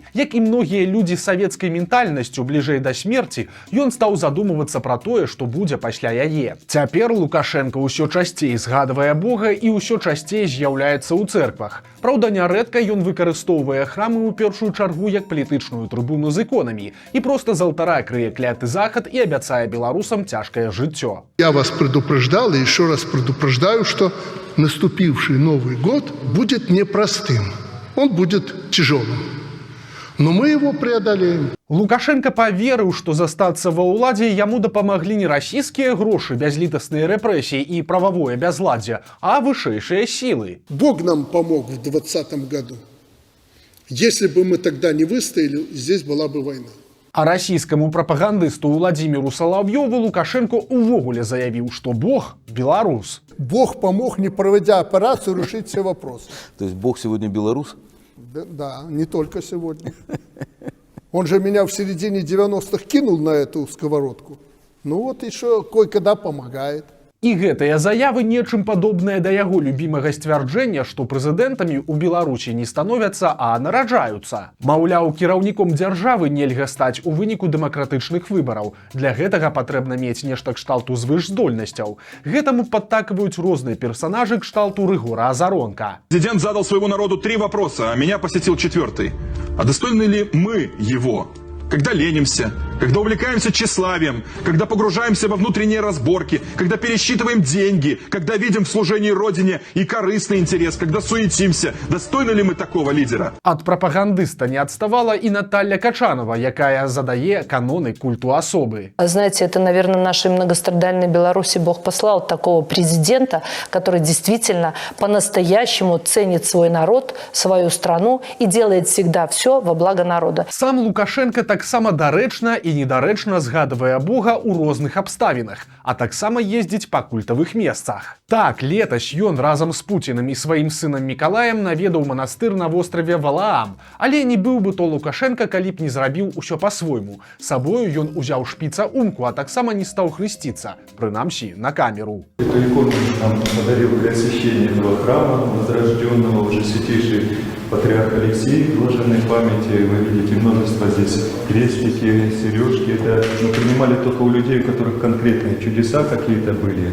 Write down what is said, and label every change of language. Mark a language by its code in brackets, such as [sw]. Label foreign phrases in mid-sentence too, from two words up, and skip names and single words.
[be] Як і многія людзі з савецкай ментальнасцю бліжэй да смерці, ён стаў задумвацца пра тое, што будзе пасля яе. Цяпер Лукашенка ўсё часцей згадвае Бога і ўсё часцей з'яўляецца ў цэрквах. Праўда, нярэдка ён выкарыстоўвае храмы ў першую чаргу як палітычную трыбуну з іконамі і проста з алтара крые кляты захад і абяцае беларусам цяжкае жыццё. [ru] Я вас предупреждал и еще раз предупреждаю, что наступивший Новый год будет непростым. Он будет тяжелым. Но мы его преодолеем. [be] Лукашенко поверыў, што застацца ва ўладзе яму дапамаглі не расійскія грошы, бязлітасныя рэпрэсіі і прававое бязладдзе, а вышэйшыя сілы. [ru] Бог нам помог в 2020 году. Если бы мы тогда не выстояли, здесь была бы война. [be] А расійскаму прапагандысту Владимиру Соловьёву Лукашенко увогуле заявіў, што Бог – беларус. [ru] Бог помог, не проводя операцию, решить все вопросы. То есть Бог сегодня белорус? Да, не только сегодня. Он же меня в середине 90-х кинул на эту сковородку. Еще кое-когда помогает. [be] І гэтыя заявы нечым падобныя да яго любімага сцвярджэння, што прэзідэнтамі ў Беларусі не становяцца, а нараджаюцца. Маўляў, кіраўніком дзяржавы нельга стаць у выніку дэмакратычных выбараў. Для гэтага патрэбна мець нешта кшталту звышздольнасцяў. Гэтаму падтакваюць розныя персонажы кшталту Рыгора Азаронка. [ru] Президент задал своему народу 3 вопроса, а меня посетил 4. А достойны ли мы его? Когда ленимся, когда увлекаемся тщеславием, когда погружаемся во внутренние разборки, когда пересчитываем деньги, когда видим в служении Родине и корыстный интерес, когда суетимся. Достойны ли мы такого лидера? [be] Ад прапагандыста не адставала і Наталья Качанова, якая задае каноны культу асобы. [ru] Знаете, это, наверное, нашей многострадальной Беларуси Бог послал такого президента, который действительно по-настоящему ценит свой народ, свою страну и делает всегда все во благо народа. [be] Сам Лукашенко таксама дарэчна і недарэчна згадвае Бога ў розных абставінах, а таксама ездзіць па культавых месцах. Так, летась ён разам з Пуціным і сваім сынам Мікалаем наведаў манастыр на востраве Валаам, але не быў бы то Лукашенко, калі б не зрабіў усё па-свойму. Сабою ён узяў шпіца унку, а таксама не стаў хрысціцца, прынамсі, на камеру. [ru] Эта икона нам подарил для освящения этого храма, возрожденного уже святейший патриарх Алексей, блаженной памяти. Вы видите множество здесь крестики, сережки. Это мы принимали только у людей, у которых конкретные чудеса какие-то были.